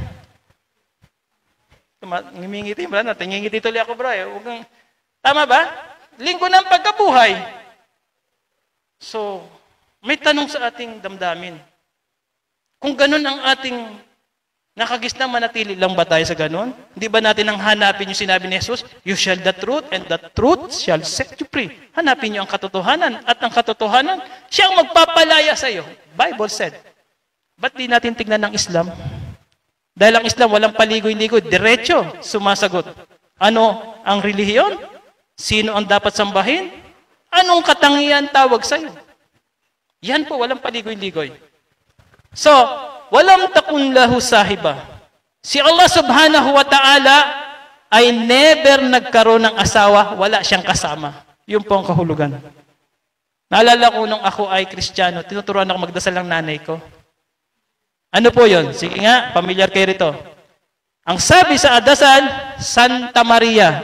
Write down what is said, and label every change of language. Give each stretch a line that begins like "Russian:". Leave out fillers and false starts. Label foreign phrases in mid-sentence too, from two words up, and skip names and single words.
Filipino: Ngingiti ba natin? Ngingiti tuloy ako, bro. Tama ba? Linggo ng pagkabuhay. So, may tanong sa ating damdamin. Kung ganun ang ating Nakagisna manatili lang ba tayo sa ganun? Hindi ba natin ang hanapin yung sinabi ni Jesus,
English: you shall the truth and the truth shall set you free.
Filipino: Hanapin niyo ang katotohanan at ang katotohanan, siya ang magpapalaya sa iyo.
English: Bible said.
Filipino: Ba't di natin tignan ng Islam? Dahil ang Islam walang paligoy-ligoy, diretso sumasagot. Ano ang relihiyon? Sino ang dapat sambahin? Anong katangian tawag sa iyo? Yan po, walang paligoy-ligoy. So,
Arabic: ولم تكن له صاحبة.
Filipino: Si Allah
Arabic: سبحانه وتعالى
Filipino: ay never nagkaroon ng asawa, wala siyang kasama. Yun po ang kahulugan. Naalala ko nung ako ay Kristiyano, tinuturuan ako magdasal ng nanay ko. Ano po yun? Sige nga, familiar kayo rito. Ang sabi sa dasal, Santa Maria.